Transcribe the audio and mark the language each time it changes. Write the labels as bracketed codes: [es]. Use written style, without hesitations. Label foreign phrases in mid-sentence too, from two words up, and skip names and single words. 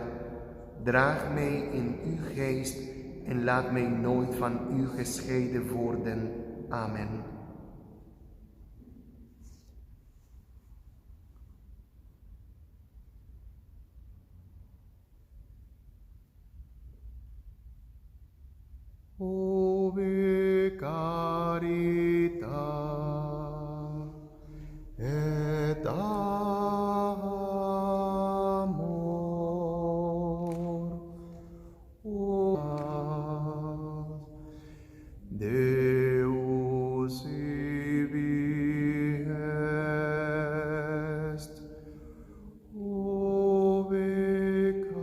[nl] Draag mij in uw geest en laat mij nooit van u gescheiden worden. Amen. [it] Ove carità [la] et amor, o Deus ibi est, ove